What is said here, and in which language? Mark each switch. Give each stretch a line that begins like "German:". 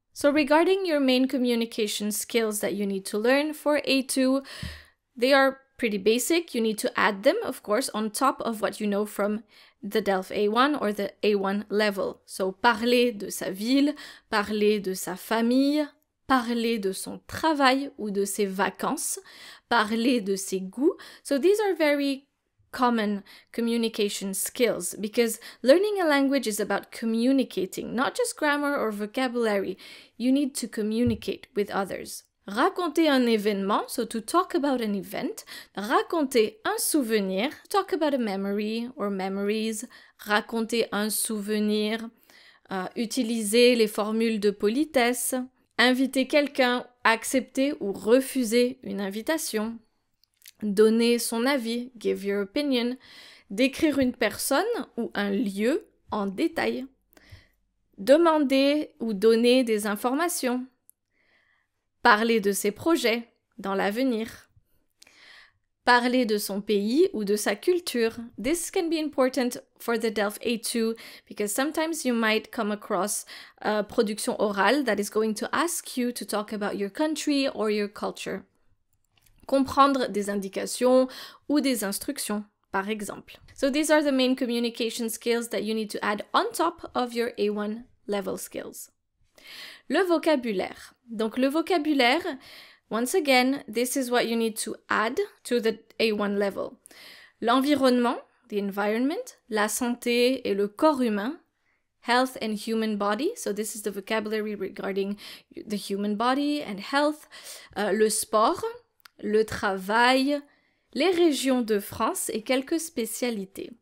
English: So regarding your main communication skills that you need to learn for A2, they are pretty basic. You need to add them, of course, on top of what you know from the DELF A1 or the A1 level.
French: So, parler de sa ville, parler de sa famille, parler de son travail ou de ses vacances, parler de ses goûts.
English: So, these are very common communication skills because learning a language is about communicating, not just grammar or vocabulary. You need to communicate with others.
French: Raconter un événement,
English: so to talk about an event.
French: Raconter un souvenir,
English: talk about a memory or memories.
French: Raconter un souvenir. Utiliser les formules de politesse. Inviter quelqu'un, accepter ou refuser une invitation. Donner son avis,
English: give your opinion.
French: Décrire une personne ou un lieu en détail. Demander ou donner des informations. Parler de ses projets dans l'avenir. Parler de son pays ou de sa culture.
English: This can be important for the DELF A2 because sometimes you might come across a production orale that is going to ask you to talk about your country or your culture.
French: Comprendre des indications ou des instructions, par exemple.
English: So these are the main communication skills that you need to add on top of your A1 level skills.
French: Le vocabulaire. Donc le vocabulaire,
English: once again, this is what you need to add to the A1 level.
French: L'environnement,
English: the environment,
French: la santé et le corps humain,
English: health and human body, so this is the vocabulary regarding the human body and health,
French: le sport, le travail, les régions de France et quelques spécialités.